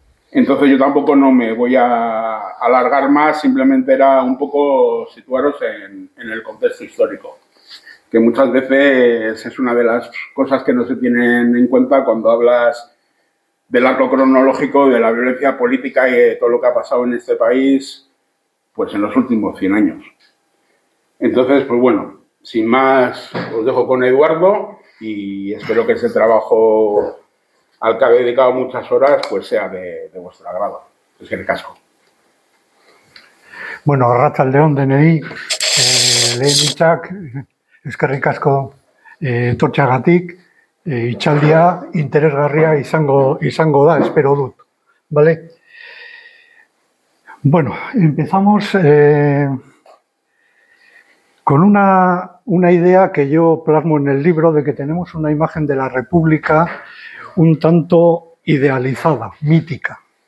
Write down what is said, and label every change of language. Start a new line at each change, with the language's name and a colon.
Spanish: Entonces yo tampoco no me voy a alargar más, simplemente era un poco situaros en el contexto histórico, que muchas veces es una de las cosas que no se tienen en cuenta cuando hablas del arco cronológico de la violencia política y de todo lo que ha pasado en este país, pues en los últimos 100 años. Entonces, pues bueno, sin más, os dejo con Eduardo y espero que ese trabajo al que he dedicado muchas horas, pues sea de vuestro agrado. Es el casco.
Basque: Bueno, arratsaldeon denei, lehenik eskerrik asko etortzeagatik, hitzaldia interesgarria izango da, espero dut.
Spanish: ¿Vale? Bueno, empezamos con una idea que yo plasmo en el libro de que tenemos una imagen de la República un tanto idealizada, mítica.